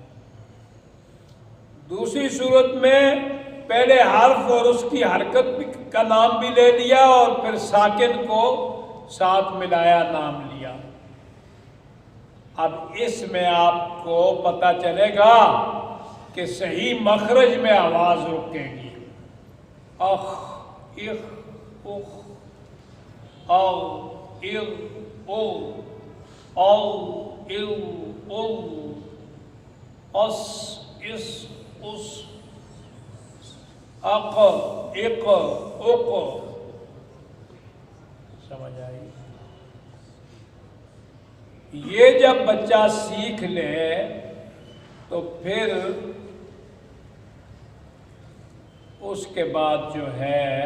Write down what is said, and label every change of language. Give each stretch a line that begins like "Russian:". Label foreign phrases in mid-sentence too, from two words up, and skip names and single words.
Urdu: دوسری صورت میں پہلے حرف اور اس کی حرکت کا نام بھی لے لیا، اور پھر ساکن کو ساتھ ملایا، نام لیا۔ اب اس میں آپ کو پتہ چلے گا کہ صحیح مخرج میں آواز رکے گی، اخ، اخ، اخ، او، اغ، او، او، اغ، او، اس، اس، اس، اق، اق، اق، سمجھ آئی؟ یہ جب بچہ سیکھ لے تو پھر اس کے بعد جو ہے